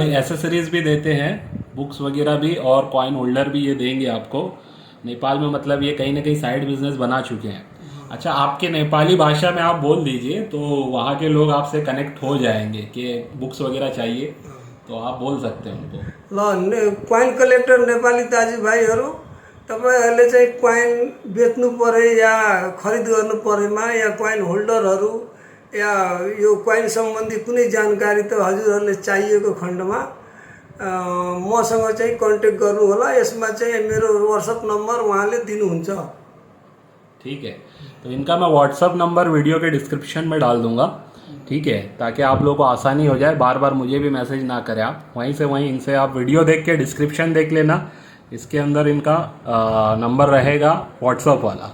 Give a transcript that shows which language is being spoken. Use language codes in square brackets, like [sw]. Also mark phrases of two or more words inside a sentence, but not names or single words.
[hi] ये एसेसरीज भी देते हैं, बुक्स वगैरह भी, और [en] coin holder [hi] भी ये देंगे आपको। नेपाल में मतलब ये कहीं ना कहीं [en] side business [hi] बना चुके हैं। अच्छा, आपके नेपाली भाषा में आप बोल दीजिए तो वहाँ के लोग आपसे कनेक्ट हो जाएंगे कि बुक्स वगैरह चाहिए, तो आप बोल सकते हैं उनको। [ne] ल [en] coin collector [ne] नेपाली दाजुभाइहरू, तपाईँहरूले चाहिँ क्वाइन बेच्नु परे या खरिद गर्नु परेमा या [en] coin holders [ne] या यो क्वाइन सम्बन्धी कुनै जानकारी त हजुरहरूले चाहिएको खण्डमा मसँग चाहिँ कन्ट्याक्ट गर्नु होला। यसमा चाहिँ मेरो व्हाट्सएप नम्बर उहाँले दिनुहुन्छ। [hi] ठीक है, तो इनका मैं व्हाट्सअप नंबर वीडियो के डिस्क्रिप्शन में डाल दूंगा, ठीक है, ताकि आप लोगों को आसानी हो जाए, बार बार मुझे भी मैसेज ना करें आप, वहीं से वहीं इनसे आप वीडियो देख के डिस्क्रिप्शन देख लेना, इसके अंदर इनका नंबर रहेगा व्हाट्सअप वाला।